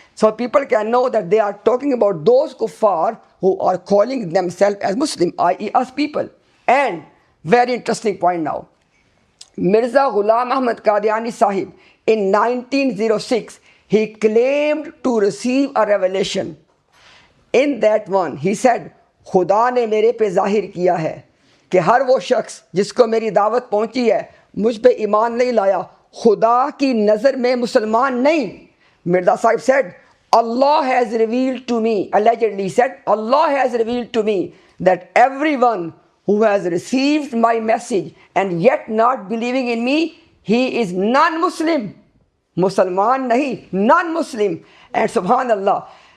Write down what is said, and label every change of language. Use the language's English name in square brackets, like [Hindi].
[English] So people can know that they are talking about those kuffar who are calling themselves as Muslim, i.e. us people. And very interesting point now. Mirza Ghulam Ahmad Qadiani Sahib, in 1906, he claimed to receive a revelation. In that one, he said, [Hindi] खुदा ने मेरे पे जाहिर किया है कि हर वो शख्स जिसको मेरी दावत पहुंची है मुझ पे ईमान नहीं लाया, खुदा की नज़र में मुसलमान नहीं. [English] Mirza Sahib said, Allah has revealed to me, allegedly said, Allah has revealed to me that everyone who has received my message and yet not believing in me, he is non-Muslim. [Hindi] Musalman nahi, [English] non-Muslim. And subhanallah,